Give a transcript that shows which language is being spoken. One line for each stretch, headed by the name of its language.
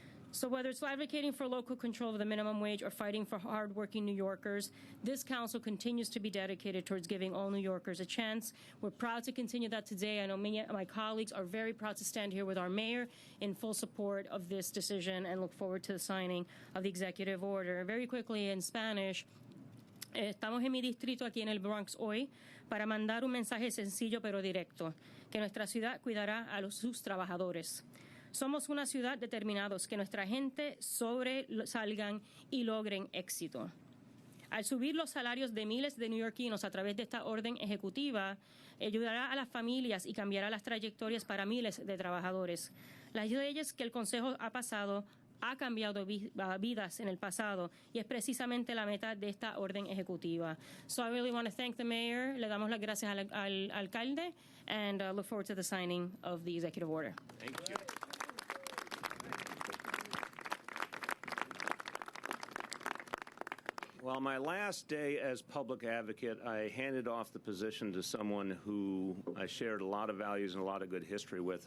English: So whether it's advocating for local control of the minimum wage or fighting for hardworking New Yorkers, this council continues to be dedicated towards giving all New Yorkers a chance. We're proud to continue that today. I know my colleagues are very proud to stand here with our mayor in full support of this decision and look forward to the signing of the executive order. Very quickly in Spanish,
Spanish: estamos en mi distrito aquí en el Bronx hoy para mandar un mensaje sencillo pero directo, que nuestra ciudad cuidará a sus trabajadores. Somos una ciudad determinados que nuestra gente sobresalgan y logren éxito. Al subir los salarios de miles de neoyorquinos a través de esta orden ejecutiva, ayudará a las familias y cambiará las trayectorias para miles de trabajadores. Las leyes que el Consejo ha pasado ha cambiado vidas en el pasado y es precisamente la meta de esta orden ejecutiva.
English: So I really want to thank the mayor.
Spanish: Le damos las gracias al alcalde
English: and look forward to the signing of the executive order. Thank you. Well, my last day as public advocate, I handed off the position to someone who I shared a lot of values and a lot of good history with.